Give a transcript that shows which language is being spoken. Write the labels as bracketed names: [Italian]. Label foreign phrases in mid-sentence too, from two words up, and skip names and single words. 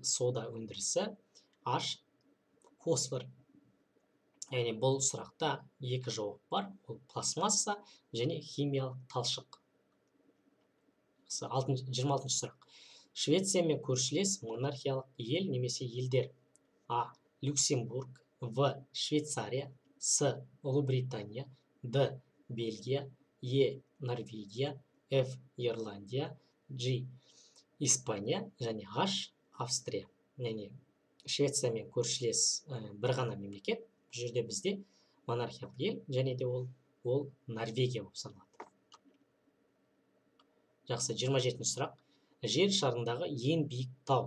[Kazakh] Сода өндірісі, H. Фосфор. Яғни бұл сұрақта 2 жауап бар. Ол пластмасса және химиялық талшық. 26 сұрақ. Швеция мен көршілес монархиялық ел немесе елдер. А. Люксембург, В. Швейцария, С. Ұлыбритания, Д. Бельгия, Е. Норвегия, Ф. Ирландия, G. Испания және H. Австрия. Яғни Швеция мен көршілес бір ғана мемлекет. Бұл жерде бізде монархиялық ел және де ол Норвегия болып саналады. Жақсы, 27 сұрақ. Жер шарындағы ең биік тау.